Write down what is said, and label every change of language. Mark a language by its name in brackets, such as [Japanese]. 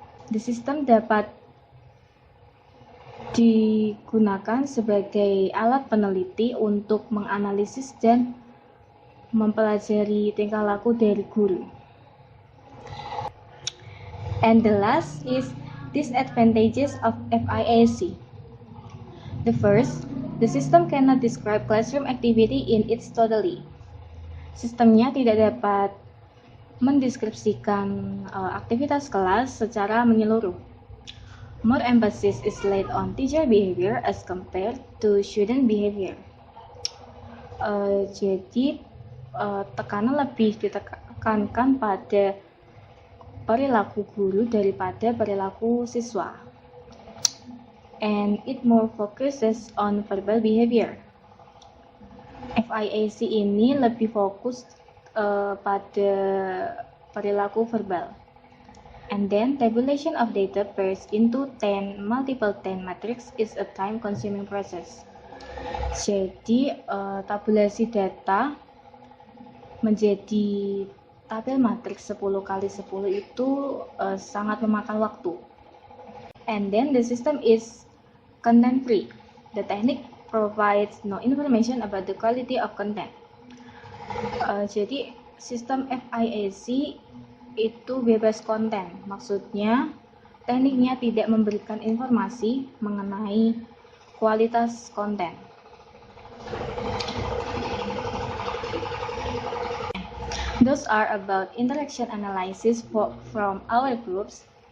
[English] The system [Indonesian] dapat digunakan sebagai alat peneliti untuk menganalisis dan mempelajari tingkah laku dari guru. [English] And the last is disadvantages of FIAC. The first, the system cannot describe classroom activity in its totality. [Indonesian] Sistemnya tidak dapat mendeskripsikan aktivitas kelas secara menyeluruh. [English] More emphasis is laid on teacher behavior as compared to student behavior. [Indonesian] Jadi tekanan lebih ditekankan pada perilaku guru daripada perilaku siswa. [English] And it more focuses on verbal behavior. [Indonesian] FIAC ini lebih fokus pada perilaku verbal. [English] And then tabulation of data pairs into 10 multiple 10 matrix is a time-consuming process. [Indonesian] Jadi tabulasi data menjadi tabel matriks 10 kali 10 itu sangat memakan waktu. [English] And then the system is content free. The technique provides no information about the quality of content. [Indonesian] Jadi sistem FIAC itu bebas konten. Maksudnya tekniknya tidak memberikan informasi mengenai kualitas konten. [English] Those are about interaction analysis from our groups.